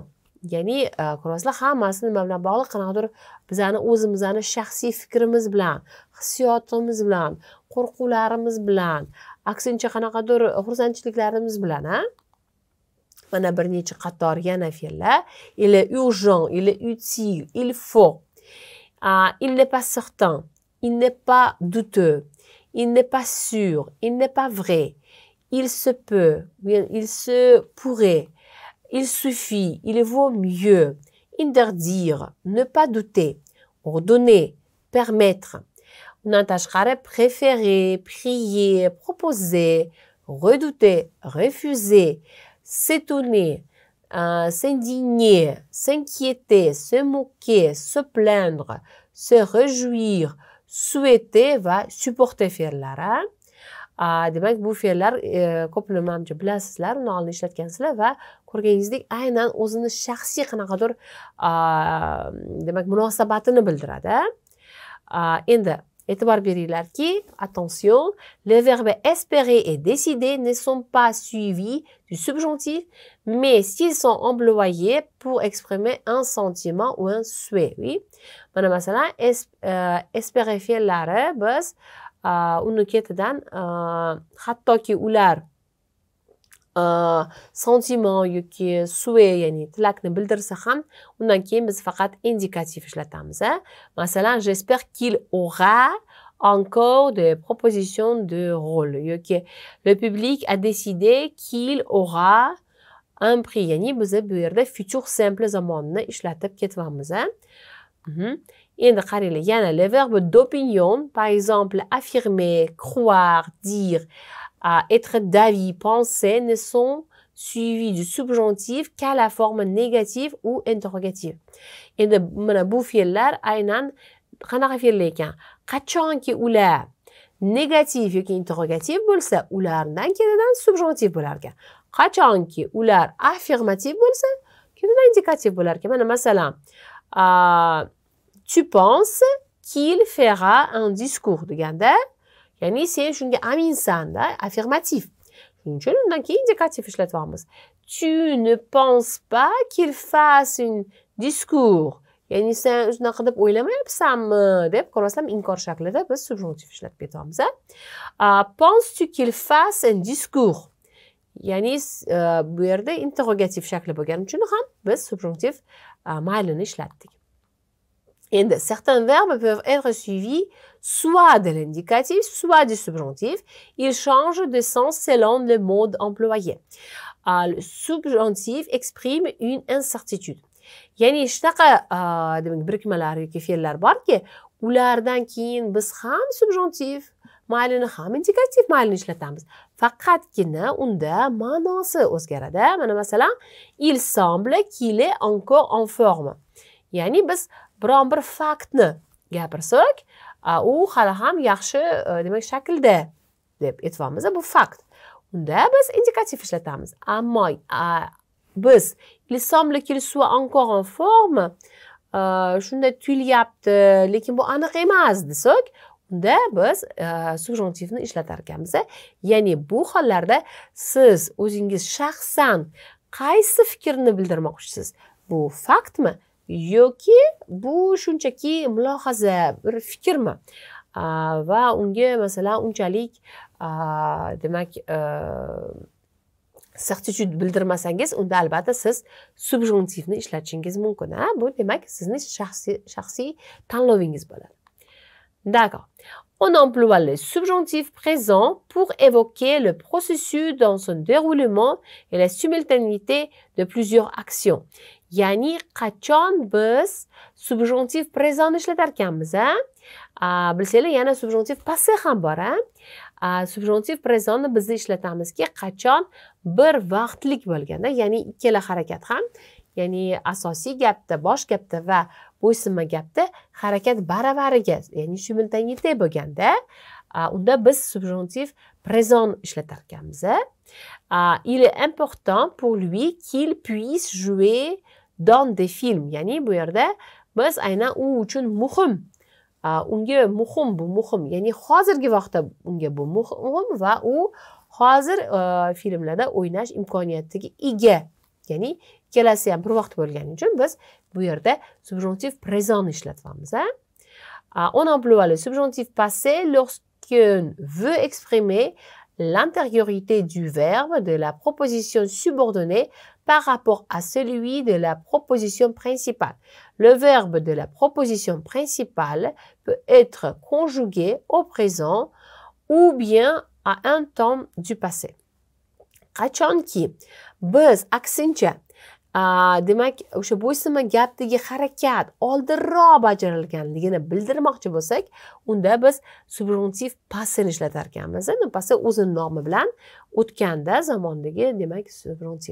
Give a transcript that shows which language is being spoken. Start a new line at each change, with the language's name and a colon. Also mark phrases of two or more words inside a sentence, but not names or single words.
Uzbek: Ya'ni ko'rasizlar, hammasi nima bilan bog'liq? Qanaqadir bizani o'zimizni shaxsiy fikrimiz bilan, hissiyotimiz bilan, qo'rquvlarimiz bilan, aksincha qanaqadir xursandchiliklarimiz bilan, Mana bir necha qator yana fe'llar.
French: Il est urgent, il est utile, il faut. Il n'est pas certain, il n'est pas douteux, il n'est pas sûr, il n'est pas vrai, il se peut, bien, il se pourrait, il suffit, il vaut mieux, interdire, ne pas douter, ordonner, permettre. Préférer, prier, proposer, redouter, refuser, s'étonner, s'indigner, s'inquiéter, se moquer, se plaindre, se réjouir, souhaiter va supporter fe'llar.
Uzbek: Demak bu fe'llar ko'plab manimcha bilasizlar, uni oldin ishlatgansizlar va ko'rganingizdek aynan o'zini shaxsiy qanaqadir demak munosabatini bildiradi. Endi e'tibor beringlarki,
French: attention, les verbes espérer et décider ne sont pas suivis du subjonctif, mais s'ils sont employés pour exprimer un sentiment ou un souhait. Oui.
Uzbek: Mana masalan, espérer fe'llari biz uni ketidan hattoki ular sentiment yoki souhait, ya'ni tilakni bildirsa ham, undan keyin biz faqat indikatif ishlatamiz. Masalan,
French: j'espère qu'il aura encore des propositions de rôle yoki le public a décidé qu'il aura un prix.
Uzbek: Ya'ni biz bu yerda futur simple zamonini ishlatib ketyapmiz. Endi qaranglar, yana
French: les verbes d'opinion, par exemple affirmer, croire, dire, être d'avis, penser ne sont suivis du subjonctif qu'à la forme négative ou interrogative.
Uzbek: Endi mana bu fe'llar aynan qanaqa fe'llar ekan? Qachonki ular negativ yoki interrogativ bo'lsa, ulardan ketidan subjonctif bo'lar ekan. Qachonki ular affirmativ bo'lsa, ketidan indikativ bo'lar ekan. Mana masalan,
French: tu penses qu'il fera un discours
Uzbek: deganda, ya'ni sen shunga aminsan-da,
French: affirmatif.
Uzbek: Shuning uchun undan keyin indikativ ishlatyapmiz.
French: Tu ne penses pas qu'il fasse un discours.
Uzbek: Ya'ni sen shunaqa deb o'ylamayapsanmi deb ko'rasam inkor shaklida biz subjonctif ishlatib ketyapmiz.
French: Penses-tu qu'il fasse un discours?
Uzbek: Ya'ni bu yerda interrogativ shakli bo'lgani uchun ham biz subjonctif maylini ishlatdik.
French: Endi certains verbes peuvent être suivis soit de l'indicatif, soit du subjonctif. Ils changent de sens selon le mode employé. Le subjonctif exprime une incertitude.
Uzbek: Ya'ni shunaqa demak birikmalar yoki fe'llar borki, ulardan keyin biz ham subjonctif maylini ham indikativ maylini ishlatamiz. Faqatgina unda ma'nosi o'zgaradi. Mana masalan,
French: il semble qu'il est encore en forme.
Uzbek: Ya'ni biz biron bir faktni gapirsak, u hali ham yaxshi demak shaklda deb aytyapmiz. Bu fakt. Unda biz indikativ ishlatamiz. Ammo biz
French: il semble qu'il soit encore en forme,
Uzbek: shunda tuyulyapti, lekin bu aniq emas desak, unda biz subjonctifni ishlatar ekanmiz. Ya'ni bu hollarda siz o'zingiz shaxsan qaysi fikrni bildirmoqchisiz? Bu faktmi yoki bu shunchaki mulohaza, bir fikrmi? Va unga masalan unchalik demak certitude bildirmasangiz, unda albatta siz subjonctifni ishlatishingiz mumkin. Bu demak sizning shaxsiy tanlovingiz bo'ladi.
French: D'accord. On emploie le subjonctif présent pour évoquer le processus dans son déroulement et la simultanéité de plusieurs actions.
Uzbek: Ya'ni qachon biz
French: subjonctif présent
Uzbek: ishlatar ekanmiz, bilsanglar, yana
French: subjonctif passé
Uzbek: ham bor.
French: Subjonctif présentni
Uzbek: biz ishlatamizki, qachon bir vaqtlik bo'lganda, ya'ni ikkala harakat ham, ya'ni asosiy gapda, bosh gapda va bo'ysunma gapda harakat baravariga, ya'ni simultaneité bo'lganda, unda biz
French: subjonctif présent
Uzbek: ishlatar ekanmiz.
French: Il est important pour lui qu'il puisse jouer dans des films.
Uzbek: Ya'ni bu yerda biz aynan u uchun muhim, unga muhim, bu muhim, ya'ni hozirgi vaqtda unga bu muhim va u hozir filmlarda o'ynash imkoniyatiga ega. Ya'ni ikkalasi ham bir vaqt bo'lgani uchun biz bu yerda
French: subjonctif présent
Uzbek: ishlatyapmiz.
French: On emploie le subjonctif passé lorsqu'on veut exprimer l'antériorité du verbe de la proposition subordonnée par rapport à celui de la proposition principale. Le verbe de la proposition principale peut être conjugué au présent ou bien à un temps du passé.
Uzbek: qachonki biz aksincha demak o'sha bo'ysunma gapdagi harakat oldinroq bajarilganligini bildirmoqchi bo'lsak, unda biz subjuntiv passivni ishlatar ekanmiz. Passa o'zini nomi bilan o'tganda zamondagi demak subjuntiv.